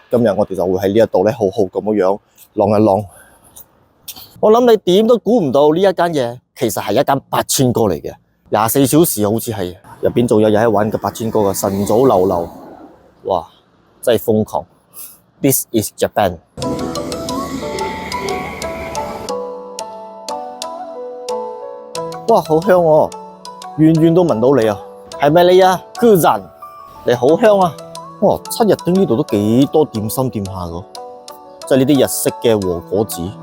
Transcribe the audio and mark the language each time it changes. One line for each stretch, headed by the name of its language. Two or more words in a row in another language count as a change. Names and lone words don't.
Cantonese: 今日我哋就會喺呢一度咧，好好咁樣浪一浪。我諗你點都估唔到呢一間嘢，其實係一間八川哥嚟嘅，24小時好似係入邊仲有喺玩嘅八川哥嘅晨早流流，哇！真係瘋狂。
English: This is Japan。
Cantonese: 哇，好香喎！遠遠都聞到你啊！係咪你啊？Kuzan，你好香啊！哇！七日町呢度都幾多點心店下㗎，即係呢啲日式嘅和果子。